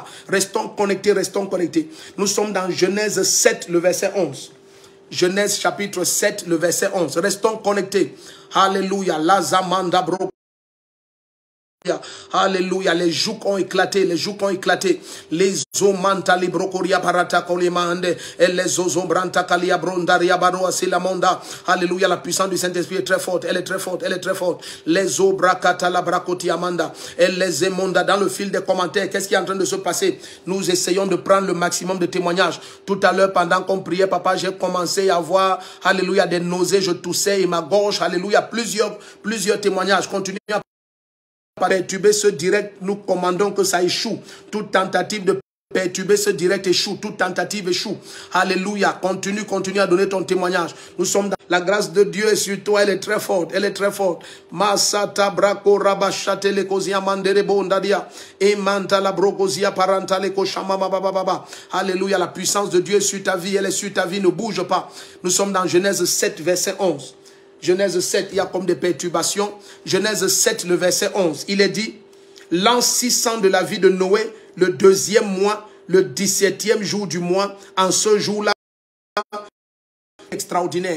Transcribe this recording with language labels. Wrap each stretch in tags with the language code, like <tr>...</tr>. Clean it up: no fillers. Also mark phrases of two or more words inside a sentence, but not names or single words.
<fr>Restons connectés. Nous sommes dans Genèse 7, le verset 11. Genèse chapitre 7, le verset 11. Restons connectés. Alléluia. La zamanda bro. Alléluia. Les jougs ont éclaté. Les omantali brocoria parata kolimande et les ozombranta kalia brondaria baroa silamonda. Alléluia. La puissance du Saint-Esprit est très forte. Elle est très forte. Les obrakata la bracoti amanda et les émonda. Dans le fil des commentaires, qu'est-ce qui est en train de se passer? Nous essayons de prendre le maximum de témoignages. Tout à l'heure, pendant qu'on priait, papa, j'ai commencé à avoir, alléluia, des nausées. Je toussais et ma gorge, alléluia, plusieurs témoignages. Continuez à perturber ce direct, nous commandons que ça échoue. Toute tentative de perturber ce direct échoue. Toute tentative échoue. Alléluia. Continue à donner ton témoignage. Nous sommes dans la grâce de Dieu est sur toi. Elle est très forte. Masata brako rabashate le kozia mandere bondadia. Emanta la brokozia paranta le koshama baba. Alléluia. La puissance de Dieu est sur ta vie. Elle est sur ta vie. Ne bouge pas. Nous sommes dans Genèse 7, verset 11. Genèse 7, il y a comme des perturbations. Genèse 7, le verset 11. Il est dit, l'an 600 de la vie de Noé, le 2e mois, le 17e jour du mois, en ce jour-là, extraordinaire.</fr>